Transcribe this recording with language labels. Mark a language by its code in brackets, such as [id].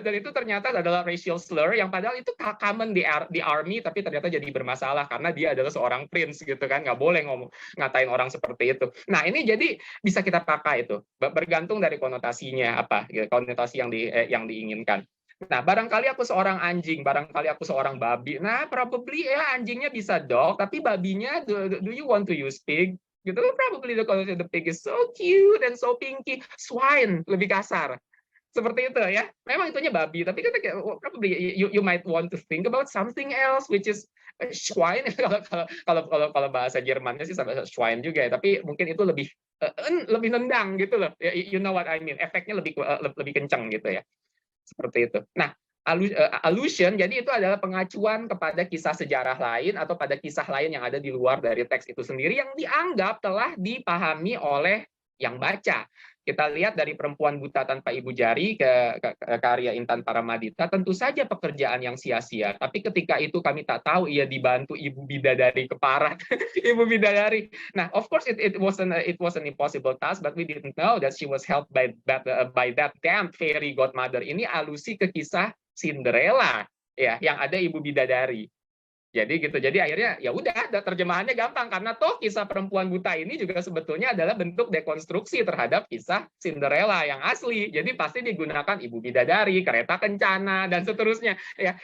[id] Dan itu ternyata adalah racial slur yang padahal itu common di army, tapi ternyata jadi bermasalah karena dia adalah seorang prince gitu kan, nggak boleh ngatain orang seperti itu. Nah, ini jadi bisa kita pakai itu bergantung dari konotasinya apa, konotasi yang diinginkan. Nah, barangkali aku seorang anjing, barangkali aku seorang babi. [en] Nah, probably ya [id] anjingnya bisa [en] dog, [id] tapi babinya [en] do you want to use pig? [id] Gitu, [en] probably the pig is so cute and so pinky. Swine [id] lebih kasar. Seperti itu ya. Memang itunya babi, tapi kita [en] probably you might want to think about something else which is Schwein. [id] Kalau bahasa Jermannya sih sama Schwein juga ya, tapi mungkin itu lebih nendang gitu loh. [en] You know what I mean? [id] Efeknya lebih kencang gitu ya. Seperti itu. Nah, allusion jadi itu adalah pengacuan kepada kisah sejarah lain atau pada kisah lain yang ada di luar dari teks itu sendiri yang dianggap telah dipahami oleh yang baca. Kita lihat dari Perempuan Buta Tanpa Ibu Jari ke karya Intan Paramadita, tentu saja pekerjaan yang sia-sia. Tapi ketika itu kami tak tahu ia dibantu ibu bidadari keparat, ibu bidadari. [en] Nah, of course it was an impossible task, but we didn't know that she was helped by that damn fairy godmother. [id] Ini alusi ke kisah Cinderella ya, yang ada ibu bidadari. Jadi gitu. Jadi akhirnya ya udah, terjemahannya gampang karena toh kisah perempuan buta ini juga sebetulnya adalah bentuk dekonstruksi terhadap kisah Cinderella yang asli. Jadi pasti digunakan ibu bidadari, kereta kencana dan seterusnya ya.